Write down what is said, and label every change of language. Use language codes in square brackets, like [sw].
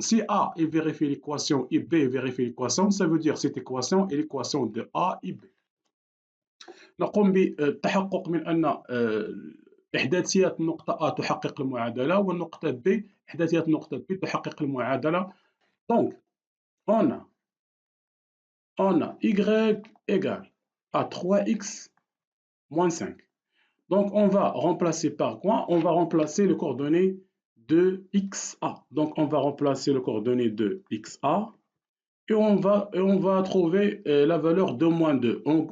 [fr] Si A, il vérifie l'équation et B vérifie l'équation, ça veut dire cette équation est l'équation de A et B. [ar] نقوم بالتحقق من أن إحداثيات النقطة A تحقق المعادلة والنقطة B إحداثيات النقطة B تحقق المعادلة. [fr] Donc, on a Y égale à 3x moins 5. Donc, on va remplacer par quoi? On va remplacer les coordonnées de XA. Donc, on va remplacer les coordonnées de XA et on va trouver la valeur de moins 2.